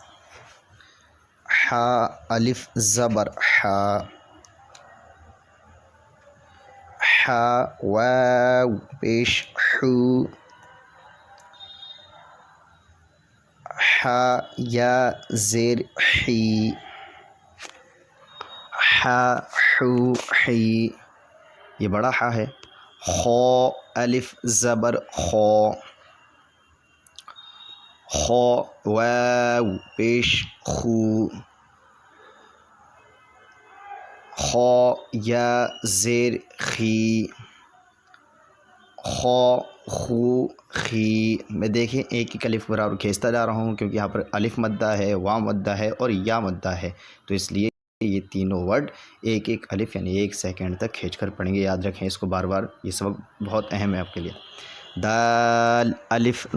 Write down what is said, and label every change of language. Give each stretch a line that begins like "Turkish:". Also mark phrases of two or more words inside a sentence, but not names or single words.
Urdu: حا الف زبر حا، حا واو پیش حو، حا یا زیر حی، حا حو حی، یہ بڑا حا ہے۔ خو الف زبر خو، خو واو پیش خو، خو یا زیر خی، خو خو خی۔ میں دیکھیں ایک ایک الف برابر کھینچتا جا رہا ہوں کیونکہ یہاں پر الف مدہ ہے، واو مدہ ہے اور یا مدہ ہے، تو اس لیے یہ تینوں ورڈ ایک ایک الف یعنی 1 سیکنڈ تک کھینچ کر پڑھیں گے۔ یاد رکھیں اس کو بار بار، یہ سبق بہت اہم ہے آپ کے لیے۔